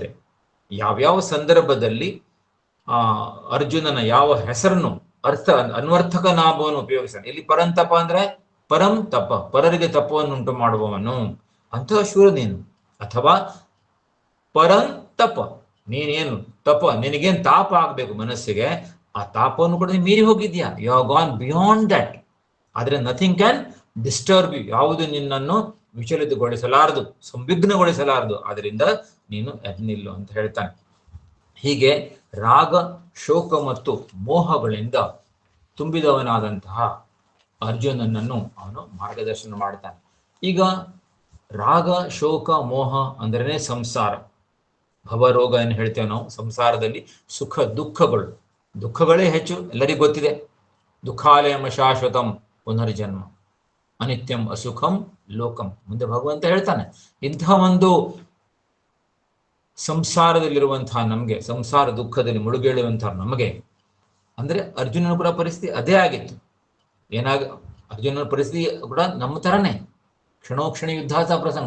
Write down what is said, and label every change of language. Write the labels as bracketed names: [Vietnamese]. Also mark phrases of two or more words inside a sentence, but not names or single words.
[Kannada] ಯಾವ್ಯಾವ ಸಂದರ್ಭದಲ್ಲಿ ಅರ್ಜುನನ ಯಾವ ಹೆಸರನ್ನು ಅನ್ವರ್ಥಕ ನಾಮವನ್ನು ಉಪಯೋಗಿಸ್ತಾನೆ. ಇಲ್ಲಿ ಪರಂತಪ ಅಂದ್ರೆ ಪರಂ ತಪ, ಪರರಿಗೆ ತಪವನ್ನು ಉಂಟು ಮಾಡುವವನು, ಅಂತಹ ಶೂರ ನೀನು. ಅಥವಾ ಪರಂತಪ, ನೀನೇನು ತಪ, ನಿನಗೇನು ತಾಪ ಆಗ್ಬೇಕು ಮನಸ್ಸಿಗೆ, ಆ ತಾಪವನ್ನು ಕೂಡ ನೀನು ಮೀರಿ ಹೋಗಿದ್ಯಾ. [English] you have gone beyond that. [Kannada] ಆದ್ರೆ [English] nothing can disturb you, [Kannada] ಯಾವುದು ನಿನ್ನನ್ನು ವಿಚಲಿತಗೊಳಿಸಲಾರದು, ಸಂವಿಘ್ನಗೊಳಿಸಲಾರದು. ಆದ್ರಿಂದ ನೀನು ಎದ್ನಿಲ್ಲು ಅಂತ ಹೇಳ್ತಾನೆ. ಹೀಗೆ ರಾಗ, ಶೋಕ ಮತ್ತು ಮೋಹಗಳಿಂದ ತುಂಬಿದವನಾದಂತಹ ಅರ್ಜುನನನ್ನು ಅವನು ಮಾರ್ಗದರ್ಶನ ಮಾಡ್ತಾನೆ. ಈಗ ರಾಗ, ಶೋಕ, ಮೋಹ ಅಂದ್ರೇನೆ ಸಂಸಾರ, ಭವರೋಗ ಏನು ಹೇಳ್ತೇವೆ ನಾವು. ಸಂಸಾರದಲ್ಲಿ ಸುಖ ದುಃಖಗಳೇ ಹೆಚ್ಚು, ಎಲ್ಲರಿಗೂ ಗೊತ್ತಿದೆ. [Sanskrit] ದುಃಖಾಲಯಂ ಶಾಶ್ವತಂ ಪುನರ್ಜನ್ಮ ಅನಿತ್ಯಂ ಅಸುಖಂ ಲೋಕಂ, [Kannada] ಮುಂದೆ ಭಗವಂತ ಹೇಳ್ತಾನೆ. ಇಂತಹ ಒಂದು ಸಂಸಾರದಲ್ಲಿರುವಂತಹ ನಮಗೆ, ಸಂಸಾರ ದುಃಖದಲ್ಲಿ ಮುಳುಗೇಳುವಂತಹ ನಮಗೆ, ಅಂದ್ರೆ ಅರ್ಜುನನ ಕೂಡ ಪರಿಸ್ಥಿತಿ ಅದೇ ಆಗಿತ್ತು. ಅರ್ಜುನನ ಪರಿಸ್ಥಿತಿ ಕೂಡ ನಮ್ಮ ತರನೇ, ಕ್ಷಣೋಕ್ಷಣ ಯುದ್ಧಾತ ಪ್ರಸಂಗ.